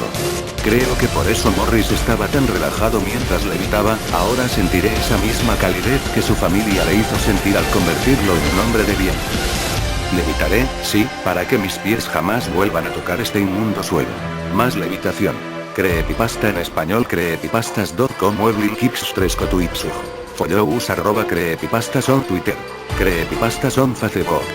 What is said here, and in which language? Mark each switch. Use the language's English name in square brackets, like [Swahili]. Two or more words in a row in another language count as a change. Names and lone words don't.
[Spanish] Creo que por eso Morris estaba tan relajado mientras levitaba. Ahora sentiré esa misma calidez que su familia le hizo sentir al convertirlo en un hombre de bien. Levitaré, sí, para que mis pies jamás vuelvan a tocar este inmundo suelo. Más levitación. Creepypasta en español. Creepypastas.com. Mueble Kips 3 Cotuipsujo. [English] Followus @creepypastas on Twitter. Creepypastas on Facebook.